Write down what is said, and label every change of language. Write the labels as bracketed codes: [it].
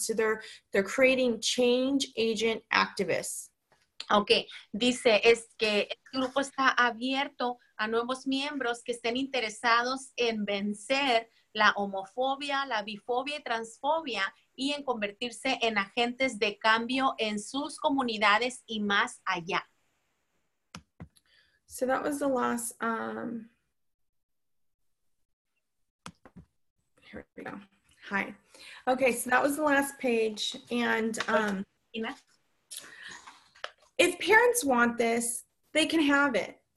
[en] So they're creating change agent activists. [es] Ok, dice, es que el grupo está abierto a nuevos miembros que estén interesados en vencer la homofobia, la bifobia y transfobia y en convertirse en agentes de cambio en sus comunidades y más allá. [en] So that was the last, here we go. Hi. Okay, so that was the last page. And if parents want this, they can have it.